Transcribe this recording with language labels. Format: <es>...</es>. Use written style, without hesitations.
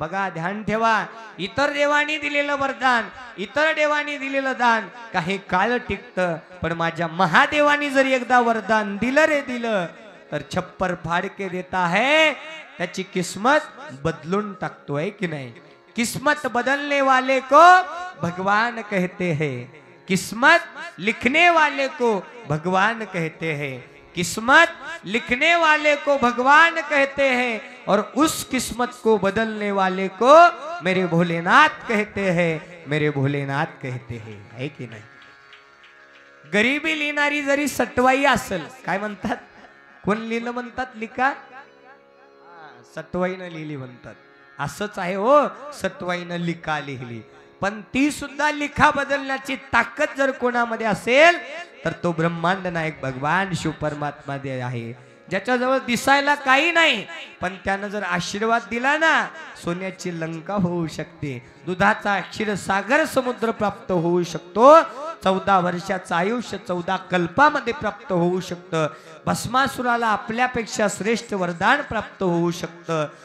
<mr>बघा, ध्यान ठेवा, इतर देवानी दिलेलं वरदान, इतर देवानी दिलेलं दान काही काळ टिकतं, पण माझ्या महादेवानी जर एकदा वरदान दिलं रे दिलं तर</mr> <hi>छप्पर फाड़ के देता है,</hi> <mr>त्याची किस्मत बदलून टाकतोय की नाही.</mr> <hi>किस्मत बदलने वाले को भगवान कहते हैं, किस्मत लिखने वाले को भगवान कहते हैं, किस्मत लिखने वाले को भगवान कहते हैं और उस किस्मत को बदलने वाले को मेरे भोलेनाथ कहते हैं, मेरे भोलेनाथ कहते हैं.</hi> <mr>है की नाही. गरिबी लिहिणारी जरी सटवाई असेल, काय म्हणतात, कोण लिहिलं म्हणतात, लिका, सटवाईनं लिहिली म्हणतात. असंच आहे हो, सटवाईनं लिका लिहिली, पण ती सुद्धा लिखा बदलण्याची ताकद जर कोणामध्ये असेल तर तो ब्रह्मांड नायक भगवान शिव परमात्मा आहे, ज्याच्याजवळ दिसायला काही नाही, पण त्यानं जर आशीर्वाद दिला ना, सोन्याची लंका होऊ शकते, दुधाचा क्षीरसागर समुद्र प्राप्त होऊ शकतो, 14 वर्षाचं आयुष्य 14 कल्पामध्ये प्राप्त होऊ शकतं, भस्मासुराला आपल्यापेक्षा श्रेष्ठ वरदान प्राप्त होऊ शकतं.</mr>